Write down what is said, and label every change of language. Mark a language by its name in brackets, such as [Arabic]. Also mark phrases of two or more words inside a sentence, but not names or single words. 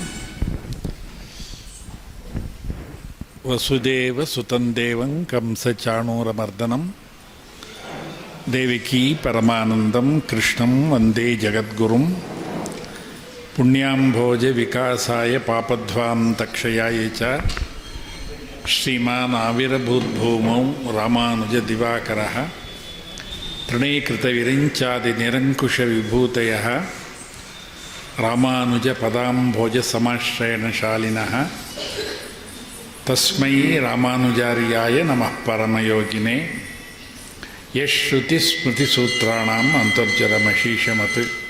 [Sanskrit] ವಸುದೇವ ಸುತಂ ದೇವಂ ಕಂಸಚಾಣೂರಮರ್ದನಂ ದೇವಕೀ ಪರಮಾನಂದಂ ಕೃಷ್ಣಂ ವಂದೇ ಜಗದ್ಗುರುಂ ಪುಣ್ಯಾಂಭೋಜ ವಿಕಾಸಾಯ ಪಾಪಧ್ವಾಂತಕ್ಷಯಾಯ ಚ ಶ್ರೀಮಾನ್ ಆವಿರ್ಭೂದ್ಭೂಮೌ ರಾಮಾನುಜ ದಿವಾಕರಃ ತೃಣೀಕೃತ ವಿರಿಂಚಾದಿ ನಿರಂಕುಶ ವಿಭೂತಯಃ ರಾಮಾನುಜ ಪದಾಂಭೋಜ ಸಮಾಶ್ರಯಣಶಾಲಿನಃ ತಸ್ಮೈ ರಾಮಾನುಜಾರ್ಯಾಯ ನಮಃ ಪರಮಯೋಗಿನೇ ಯಶ್ರುತಿ ಸ್ಮೃತಿಸೂತ್ರಾಣಾಂ ಅಂತರ್ಜರಮಶೀಷಮತ್.